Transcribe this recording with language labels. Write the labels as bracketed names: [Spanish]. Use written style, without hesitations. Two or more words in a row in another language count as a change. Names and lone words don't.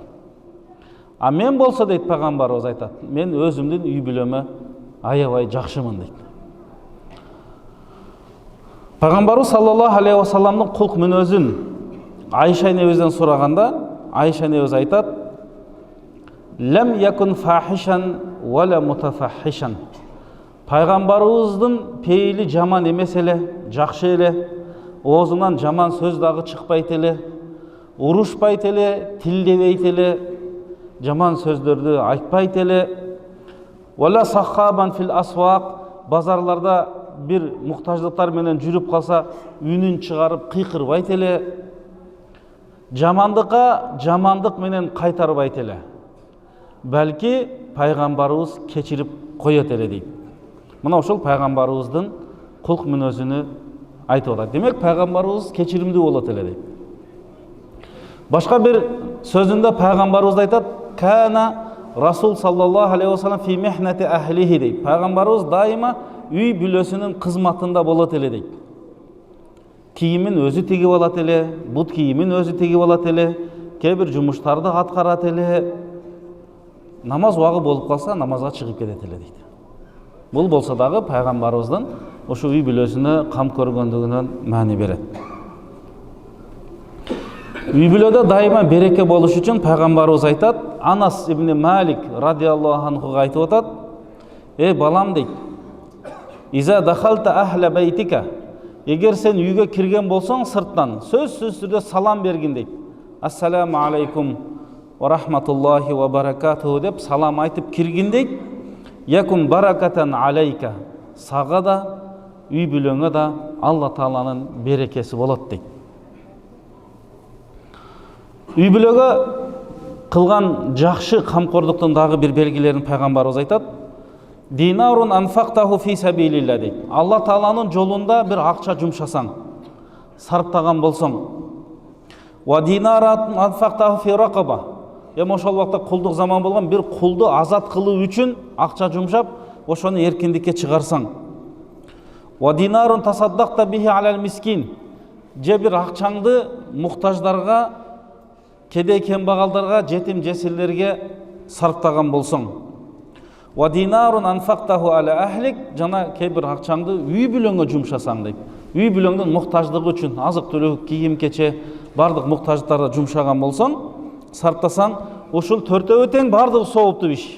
[Kyrgyz] А мен болсо дейт пайгамбарыбыз айтат, мен өзүмдүн үй бүлөмө аябай жакшымын дейт. Пайгамбарыбыз [Arabic] صلى الله عليه وسلمдын [Kyrgyz] кулк мүнөзүн Айша энебизден сураганда, Айша энебиз айтат: [Arabic] "لم يكن فاحشا ولا متفحشا." [Kyrgyz] Пайгамбарыбыздын пейили жаман эмес эле, жакшы эле, оозунан жаман сөз дагы чыкпайт эле, урушпайт эле, тилдебейт эле, жаман сөздөрдү айтпайт эле. [Arabic] "ولا صخابا في الأسواق." [Kyrgyz] Базарларда бир муктаждыктар менен жүрүп калса, үнүн чыгарып кыйкырбайт эле. Жамандыкка жамандык менен кайтарбайт эле. Балким Пайгамбарыбыз кечирип коёт эле дейип. Мына ошол Пайгамбарыбыздын кулк мүнөзүн айтып атат. Демек Пайгамбарыбыз кечиримдүү болот эле дейип. Башка бир сөзүндө Пайгамбарыбыз айтат: [Arabic] "كان رسول صلى الله عليه وسلم في مهنة أهله" [Kyrgyz] дейип. Peygamberimiz daima үй бүлөсүнүн кызматында болот эле дейт. Кийимин өзү тигип алат эле, бут кийимин өзү тигип алат эле, кээ бир жумуштарды аткарат эле. Намаз уагы болуп калса, намазга чыгып кетет эле дейт. Бул болсо дагы пайгамбарыбыздын ошо үй бүлөсүнө кам көргөндүгүнөн маани берет. Үй бүлөдө дайыма береке болуш үчүн пайгамбарыбыз айтат, Анас ибн Малик [Arabic] رضي الله عنهга [Kyrgyz] айтып атат: "Ey балам" дейт, [Arabic] "إذا دخلت أهل بيتك." [Kyrgyz] Эгер сен үйгө кирген болсоң сырттан, сөзсүз түрдө салам бергин дейт. [Arabic] "السلام عليكم ورحمة الله وبركاته" [Kyrgyz] деп салам айтып киргин дейт. [Arabic] "يكون بركة عليك." [Kyrgyz] Сага да, үй бүлөңө да Алла Тааланын берекеси болот дейт. Үй бүлөгө кылган жакшы камкордуктун дагы бир белгилерин пайгамбарыбыз айтат: [Arabic] "دينار أنفقته في سبيل الله" [Kyrgyz] дейт. Алла Тааланын жолунда бир акча жумшасаң, сарптаган болсоң, [Arabic] ودينار أنفقته في رقبة. [Kyrgyz] Ошол убакта кулдук заман болгон, бир кулду азат кылуу үчүн акча жумшап, ошону эркиндикке чыгарсаң. [Arabic] ودينار تصدقت به على المسكين. [Kyrgyz] Же бир акчаңды муктаждарга, кедей кембагалдарга, жетим жесирлерге сарптаган болсоң. [Arabic] ودينار أنفقته على أهلك, [Kyrgyz] жана кээ бир акчаңды үй бүлөңгө жумшасаң дейт. Үй бүлөңдүн муктаждыгы үчүн азык түлүк, кийим кече бардык муктаждыктарга жумшаган болсоң, сарптасаң, ушул төртөө тең бардыгы сооптуу иш.